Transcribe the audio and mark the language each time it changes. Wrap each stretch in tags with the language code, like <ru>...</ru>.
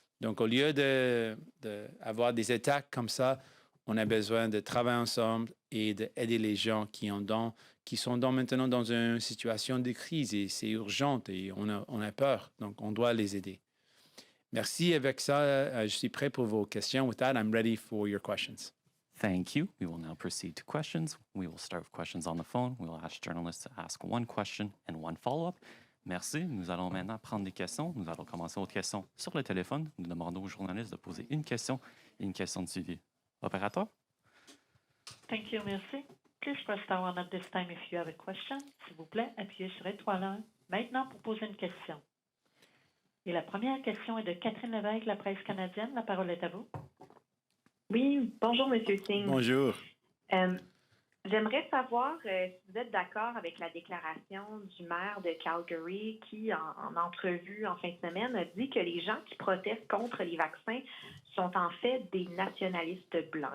<fr>Donc, au lieu d'avoir des attaques comme ça, on a besoin de travailler ensemble et d'aider les gens qui sont maintenant dans une situation de crise et c'est urgent et on a peur. Donc, on doit les aider. Merci. Avec ça, je suis prêt pour vos questions.</fr> <en>With that, I'm ready for your questions. Thank you. We will now proceed to questions. We will start with questions on the phone. We will ask journalists to ask one question and one follow-up.</en> <fr>Merci. Nous allons maintenant prendre des questions. Nous allons commencer aux questions sur le téléphone. Nous demandons aux journalistes de poser une question et une question de suivi. Opérateur?</fr> <en>Thank you,</en> <fr>merci.</fr> <en>Please press star one at this time if you have a question.</en> <fr>S'il vous plaît, appuyez sur étoile 1 maintenant pour poser une question. Et la première question est de Catherine Lévesque, la presse canadienne. La parole est à vous. Oui, bonjour, M. Singh. Bonjour. J'aimerais savoir si vous êtes d'accord avec la déclaration du maire de Calgary qui, en entrevue en fin de semaine, a dit que les gens qui protestent contre les vaccins sont en fait des nationalistes blancs.</fr>